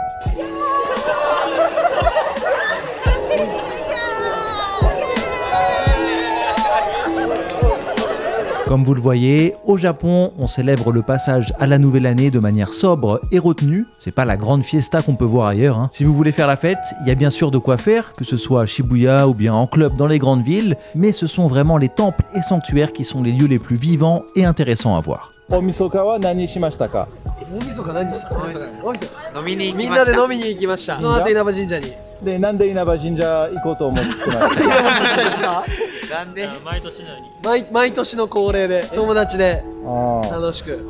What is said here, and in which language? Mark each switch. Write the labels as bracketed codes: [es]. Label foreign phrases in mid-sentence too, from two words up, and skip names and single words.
[fr] Comme vous le voyez, au Japon, on célèbre le passage à la nouvelle année de manière sobre et retenue. C'est pas la grande fiesta qu'on peut voir ailleurs, hein. Si vous voulez faire la fête, il y a bien sûr de quoi faire, que ce soit à Shibuya ou bien en club dans les grandes villes, mais ce sont vraiment les temples et sanctuaires qui sont les lieux les plus vivants et intéressants à voir. [ja] 大晦日は何しましたか？大晦日何した大晦日飲みに行きみんました。なで飲みに行きました。その後稲葉神社に。で、なんで稲葉神社行こうと思ってましたなんで毎年の恒例で友達であ楽しく